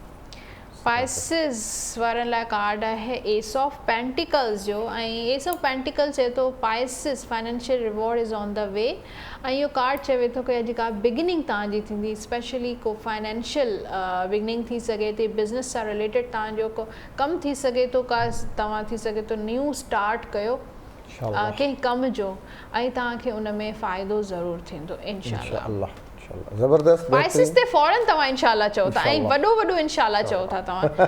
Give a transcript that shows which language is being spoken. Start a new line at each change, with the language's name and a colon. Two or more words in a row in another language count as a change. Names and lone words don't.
Sindhi: पाइसिस वारनि लाइ कार्ड आहे एस ऑफ पेंटिकल्स जो ऐं एस ऑफ पेंटिकल्स चए थो
English: Pisces financial reward is on the way
Sindhi: ऐं इहो कार्ड चवे थो की अॼु का बिगिनिंग तव्हांजी थींदी स्पेशली को
English: financial beginning
Sindhi: थी सघे थी बिज़नेस सां रिलेटेड तव्हांजो को कमु थी सघे थो का तव्हां थी सघे थो
English: new start
Sindhi: कयो कंहिं कम जो ऐं तव्हांखे उन में फ़ाइदो ज़रूरु थींदो इंशाअल्लाह ज़बरदस्त पाइसिस ते फौरन तव्हां इंशाअल्लाह चओ था ऐं वॾो इंशाअल्लाह चओ था तव्हां